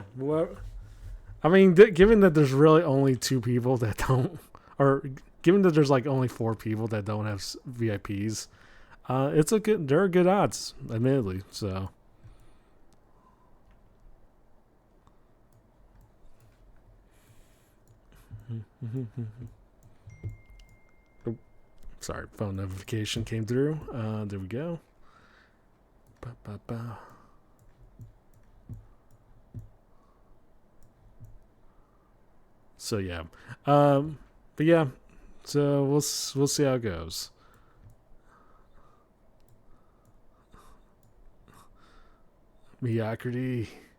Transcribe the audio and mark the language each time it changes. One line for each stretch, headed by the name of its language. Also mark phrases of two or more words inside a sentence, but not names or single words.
English: Well, I mean, given that there's really only two people that don't, or given that there's like only four people that don't have VIPs, it's a good. There are good odds, admittedly. So, oh, sorry, phone notification came through. There we go. Ba, ba, ba. So yeah, but yeah, so we'll see how it goes. Mediocrity.